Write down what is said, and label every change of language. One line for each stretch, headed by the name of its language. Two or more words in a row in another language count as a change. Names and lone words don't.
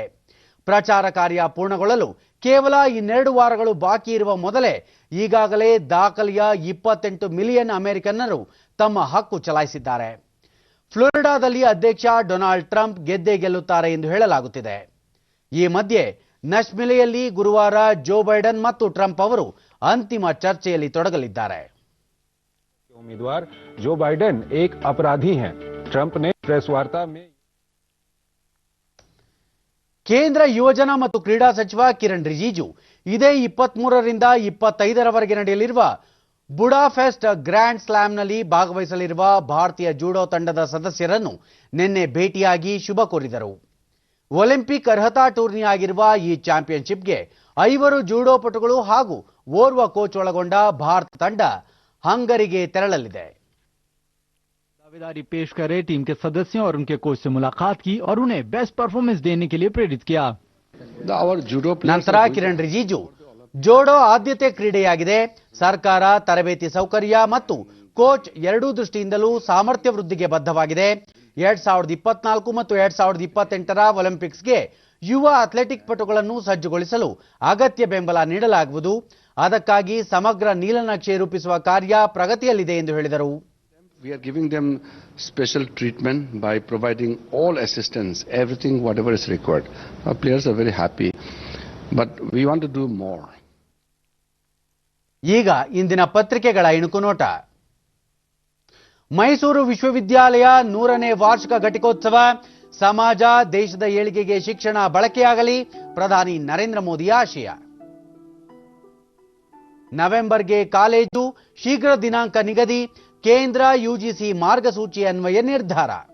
Kannada: ಪ್ರಚಾರ ಕಾರ್ಯ ಪೂರ್ಣಗೊಳ್ಳಲು ಕೇವಲ 2 ವಾರಗಳು ಬಾಕಿ ಇರುವ ಮೊದಲೇ ಈಗಾಗಲೇ ದಾಖಲೆಯ 28 ಮಿಲಿಯನ್ ಅಮೆರಿಕನ್ನರು ತಮ್ಮ ಹಕ್ಕು ಚಲಾಯಿಸಿದ್ದಾರೆ. ಫ್ಲೋರಿಡಾದಲ್ಲಿ ಅಧ್ಯಕ್ಷ ಡೊನಾಲ್ಡ್ ಟ್ರಂಪ್ ಗೆದ್ದೇ ಗೆಲ್ಲುತ್ತಾರೆ ಎಂದು ಹೇಳಲಾಗುತ್ತಿದೆ. ಈ ಮಧ್ಯೆ ನಶ್ವಿಲೆಯಲ್ಲಿ ಗುರುವಾರ ಜೋ ಬೈಡನ್ ಮತ್ತು ಟ್ರಂಪ್ ಅವರು ಅಂತಿಮ ಚರ್ಚೆಯಲ್ಲಿ ತೊಡಗಲಿದ್ದಾರೆ.
Hindi: उम्मीदवार जो बाइडेन एक अपराधी हैं, ट्रंप ने प्रेस वार्ता में
Kannada: ಕೇಂದ್ರ ಯುವಜನ ಮತ್ತು ಕ್ರೀಡಾ ಸಚಿವ ಕಿರಣ್ ರಿಜಿಜು ಇದೇ 23ರಿಂದ 25ರವರೆಗೆ ನಡೆಯಲಿರುವ ಬುಡಾಪೆಸ್ಟ್ ಗ್ರ್ಯಾಂಡ್ ಸ್ಲಾಮ್ನಲ್ಲಿ ಭಾಗವಹಿಸಲಿರುವ ಭಾರತೀಯ ಜೂಡೋ ತಂಡದ ಸದಸ್ಯರನ್ನು ನಿನ್ನೆ ಭೇಟಿಯಾಗಿ ಶುಭ ಕೋರಿದರು. ಒಲಿಂಪಿಕ್ ಅರ್ಹತಾ ಟೂರ್ನಿ ಆಗಿರುವ ಈ ಚಾಂಪಿಯನ್ಶಿಪ್ಗೆ 5 ಜೂಡೋಪಟುಗಳು ಹಾಗೂ ಓರ್ವ ಕೋಚ್ ಒಳಗೊಂಡ ಭಾರತ ತಂಡ ಹಂಗರಿಗೆ ತೆರಳಲಿದೆ.
Hindi: दावेदारी पेश कर रहे टीम के सदस्यों और उनके कोच से मुलाकात की और उन्हें
English: best performance
Hindi: देने के लिए प्रेरित किया.
Kannada: ನಂತರ ಕಿರಣ್ ರಿಜಿಜು ಜೋಡೋ ಆದ್ಯತೆ ಕ್ರೀಡೆಯಾಗಿದೆ, ಸರ್ಕಾರ ತರಬೇತಿ ಸೌಕರ್ಯ ಮತ್ತು ಕೋಚ್ ಎರಡೂ ದೃಷ್ಟಿಯಿಂದಲೂ ಸಾಮರ್ಥ್ಯ ವೃದ್ಧಿಗೆ ಬದ್ಧವಾಗಿದೆ. 2024 ಮತ್ತು 2028ರ ಒಲಿಂಪಿಕ್ಸ್ಗೆ ಯುವ ಅಥ್ಲೆಟಿಕ್ ಪಟುಗಳನ್ನು ಸಜ್ಜುಗೊಳಿಸಲು ಅಗತ್ಯ ಬೆಂಬಲ ನೀಡಲಾಗುವುದು. ಅದಕ್ಕಾಗಿ ಸಮಗ್ರ ನೀಲನಕ್ಷೆ ರೂಪಿಸುವ ಕಾರ್ಯ ಪ್ರಗತಿಯಲ್ಲಿದೆ ಎಂದು ಹೇಳಿದರು.
English: We are giving them special treatment by providing all assistance, everything, whatever is required. Our players are very happy, but we want to do more.
Kannada: ಈಗ ಇಂದಿನ ಪತ್ರಿಕೆಗಳ ಇಣುಕು ನೋಟ. ಮೈಸೂರು ವಿಶ್ವವಿದ್ಯಾಲಯ 100ನೇ ವಾರ್ಷಿಕ ಘಟಿಕೋತ್ಸವ. ಸಮಾಜ ದೇಶದ ಏಳಿಗೆಗೆ ಶಿಕ್ಷಣ ಬಳಕೆಯಾಗಲಿ, ಪ್ರಧಾನಿ ನರೇಂದ್ರ ಮೋದಿ ಆಶಯ. ನವೆಂಬರ್ಗೆ ಕಾಲೇಜು, ಶೀಘ್ರ ದಿನಾಂಕ ನಿಗದಿ, ಕೇಂದ್ರ ಯುಜಿಸಿ ಮಾರ್ಗಸೂಚಿ ಅನ್ವಯ ನಿರ್ಧಾರ.